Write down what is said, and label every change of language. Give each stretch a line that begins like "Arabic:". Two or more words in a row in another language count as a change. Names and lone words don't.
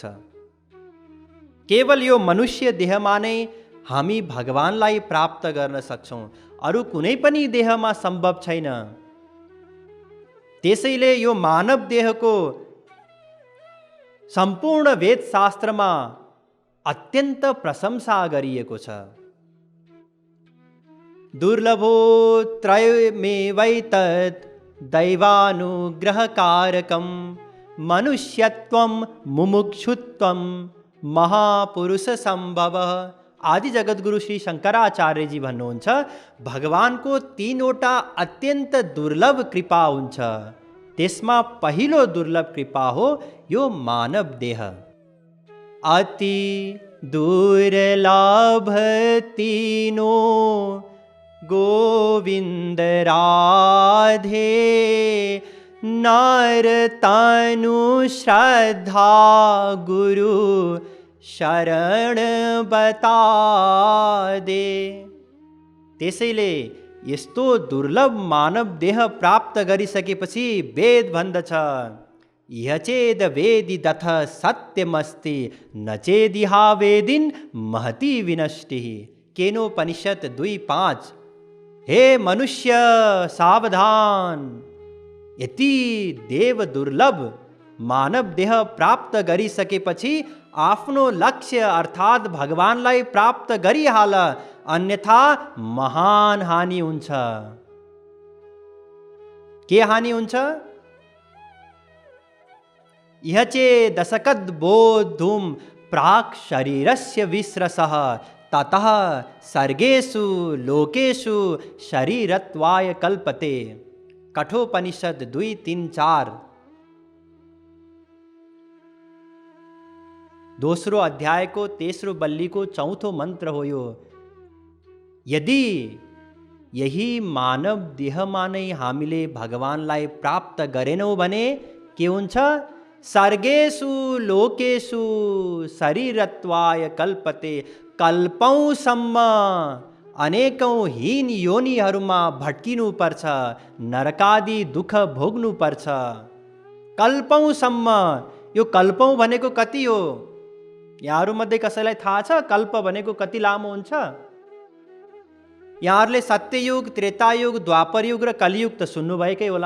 Nepali: केवल यो मनुष्य देहमा नै हामी भगवानलाई प्राप्त गर्न सक्छौँ, अरू कुनै पनि देहमा सम्भव छैन। त्यसैले यो मानव देहको सम्पूर्ण वेदशास्त्रमा अत्यन्त प्रशंसा गरिएको छ।
Sanskrit: दुर्लभो त्रयमेवैतत् दैवानुग्रहकारकं मनुष्यत्वं मुमुक्षुत्वं महापुरुष सम्भवः।
Nepali: आदि जगद्गुरु श्री शङ्कराचार्य जी भन्नुहुन्छ, भगवानको 3वटा अत्यन्त दुर्लभ कृपा हुन्छ। त्यसमा पहिलो दुर्लभ कृपा हो यो मानव देह।
Hindi: अति दुर्लभ तीनो गोविन्द राधे नर तनु श्रद्धा गुरु शरण बता दे।
Nepali: त्यसैले यस्तो दुर्लभ मानव देह प्राप्त गरिसकेपछि वेद भन्दछ,
Sanskrit: यचेद वेदिदथ सत्यमस्ति न चेदिहा वेदिन महति विनष्टिः।
Nepali: केनोपनिषद 2:5। हे मनुष्य सावधान, यति देव दुर्लभ मानव देह प्राप्त गरिसकेपछि आफ्नो लक्ष्य अर्थात् भगवानलाई प्राप्त गरिहाल, अन्यथा महान हानि हुन्छ। के हानि हुन्छ?
Sanskrit: यह चेदसकद् बोद्धुं प्राक् शरीरस्य विस्रसः ततः सर्गेषु लोकेषु शरीरत्वाय कल्पते।
Nepali: कठोपनिषद 2-3-4। दोस्रो अध्याय को तेस्रो बल्ली को चौथो मंत्र हो यो। यदि यही मानव देहमा नै हामीले भगवानलाई प्राप्त गरेनौँ भने के हुन्छ?
Sanskrit: सर्गेषु लोकेषु शरीरत्वाय कल्पते।
Nepali: कल्पौँसम्म अनेकौँ हीन योनिहरूमा भट्किनु पर्छ, नरकादि दुःख भोग्नु पर्छ। कल्पौँसम्म। यो कल्पौँ भनेको कति हो? यहाँहरूमध्ये कसैलाई थाहा छ कल्प भनेको कति लामो हुन्छ? यहाँहरूले सत्ययुग, त्रेतायुग, द्वापरयुग र कलियुग त सुन्नुभएकै होला।